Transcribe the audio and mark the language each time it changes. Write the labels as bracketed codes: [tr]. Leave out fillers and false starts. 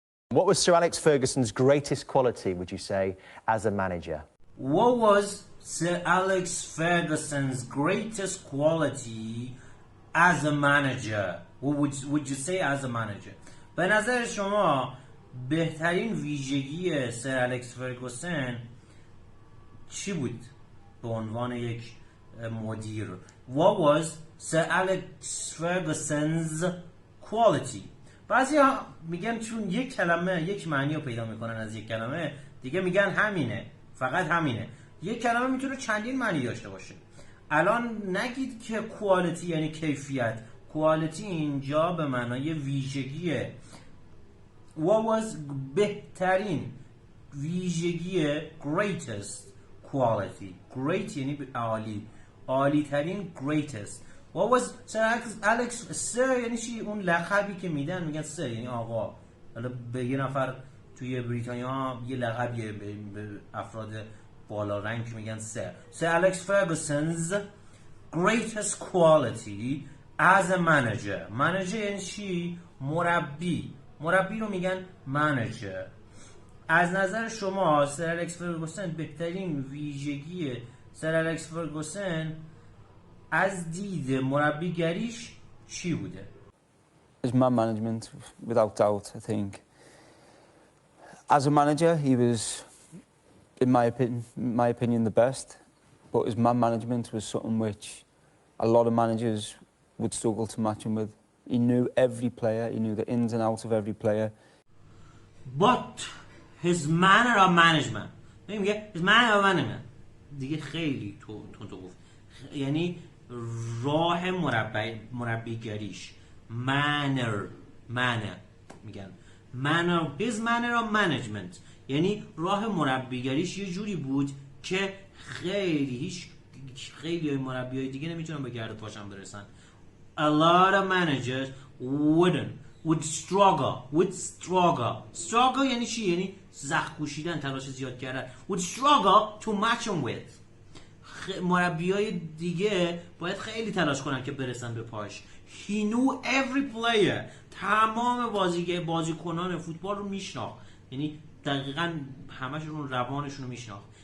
[en] What was Sir Alex Ferguson's greatest quality, would you say, as a manager? What was Sir Alex Ferguson's greatest quality as a manager? What would you say as a manager? [fa] به نظر شما بهترین ویژگی سر الکس فرگوسن چی بود به عنوان یک مدیر؟ [en] What was Sir Alex Ferguson's quality? [fa] بعضی ها میگن چون یک کلمه یک معنی رو پیدا میکنن از یک کلمه دیگه میگن همینه، فقط همینه. یک کلمه میتونه چندین معنی داشته باشه. الان نگید که quality یعنی کیفیت. quality اینجا به معنای ویژگیه. [en] What was [fa] بهترین ویژگی [en] greatest quality. [fa] Great یعنی عالی، عالی ترین greatest. [en] What was Sir Alex [fa] Sir یعنی چی؟ اون لقبی که میگن Sir یعنی آقا. حالا به یه نفر توی بریتانیا یه لقبیه به افراد بالا رنگ میگن Sir. [en] Sir Alex Ferguson's greatest quality as a manager. [fa] manager یعنی چی؟ مربی. مربی رو میگن manager. از نظر شما سر الکس فرگوسن بهترین ویژگی سر الکس فرگوسن از دید مربیگریش چی بوده؟ [en] His man management, without doubt, I think. As a manager, he was, in my opinion, the best. But his man management was something which a lot of managers would struggle to match him with. He knew every player, he knew the ins and outs of every player. But his manner of management. [fa] میگه [en] his manner of management [fa] دیگه خیلی تو گفت. یعنی راه مربیگریش manner میگن [en] his manner of management [fa] یعنی راه مربیگریش یه جوری بود که خیلی مربیای دیگه نمیتونن به گرد پاشن برسن. [en] A lot of managers would struggle [fa] یعنی چی؟ یعنی زخم کوشیدن، تلاش زیاد کردن. [en] would struggle to match him with. [fa] مربیای دیگه باید خیلی تلاش کنن که برسن به پاش. [en] He knew every player. [fa] تمام بازیکنان فوتبال رو میشناخت. یعنی دقیقاً همشون روانشون رو میشناخت.